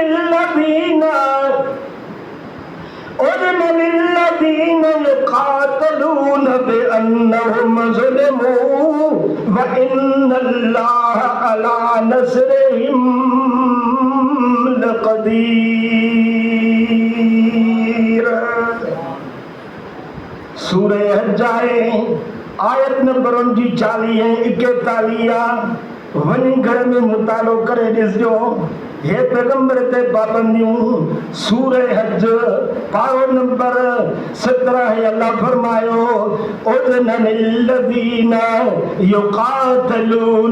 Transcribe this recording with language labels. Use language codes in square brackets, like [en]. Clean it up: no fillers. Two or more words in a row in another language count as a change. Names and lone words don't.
[ar] للذين يقاتلون بأنهم ظلموا و إن الله على نصرهم لقدير. [sd] सूरह हज आहे, आयत नंबर 40-41 वञी घर में मुतालो करे ॾिसजो। हे पैगंबर ते पाबंदियूं, सूरह हज पारो नंबर 17 अल्लाह फरमायो [ar] أذن للذين يقاتلون.